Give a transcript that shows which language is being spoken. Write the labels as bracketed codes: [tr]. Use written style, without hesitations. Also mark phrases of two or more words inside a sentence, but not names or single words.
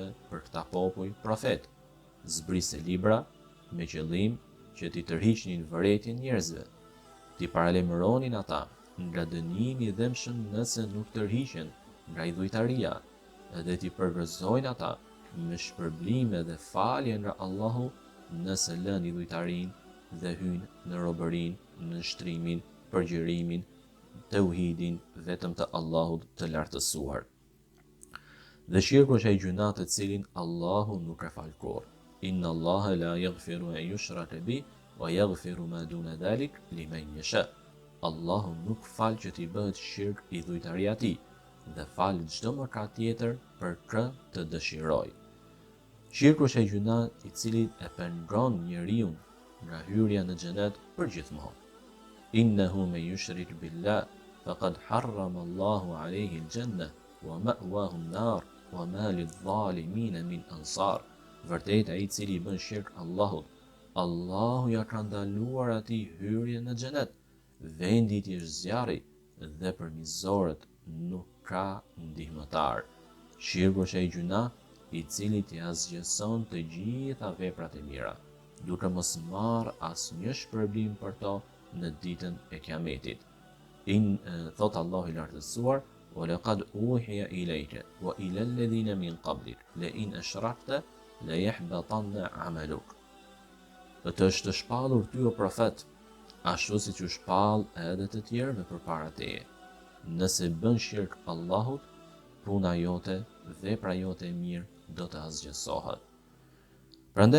[sq] për këta popuj profet, zbrise libra me qëllim që t'i tërhiqnin vërejtjen njerëzve, t'i paralemëronin ata nga dënimi i dëmshëm nëse nuk tërhiqen nga idhujtaria, edhe t'i përgëzojnë ata me shpërblime dhe falje nga Allahu nëse lën idhujtarin dhe hynë në robërin, në nshtrimin, përgjërimin, tauhidin vetëm të Allahut të lartësuar. Dhe shirku është ai gjuna të cilin Allahu nuk e fal kurrë. [ar] إن الله لا يغفر أن يشرك به ويغفر ما دون ذلك لمن يشاء. [sq] Allahu nuk fal që t'i bëhet shirk idhujtaria tij, dhe fal çdo mëkat tjetër për kë të dëshiroj. Shirku është ai gjuna i cili e pengon njeriu nga hyrja në xhenet përgjithmonë. [ar] إنه من يشرك بالله فقد حرم الله عليه الجنة ومأواه النار وما للظالمين من أنصار. [sq] Vërtet ai i cili i bën shirk Allahut, Allahu ja ka ndaluar atij hyrjen në xhenet, vendi i tij është zjarri dhe për mizorët nuk ka ndihmëtar. Shirku është ai gjuna i cili t'i azgjëson të gjitha veprat e mira, duke mos marrë asnjë shpërblim për to në ditën e Kiametit. Thot Allahu i lartësuar: [ar] "ولقد أوحي إليك وإلى الذين من قبلك لئن أشركت ليحبطن عملك." [sq] Të është shpallur ty o profet, ashtu siç u shpall edhe të tjerëve përpara teje. Nëse bën shirk Allahut, puna jote, vepra jote e mirë do të azgjësohet.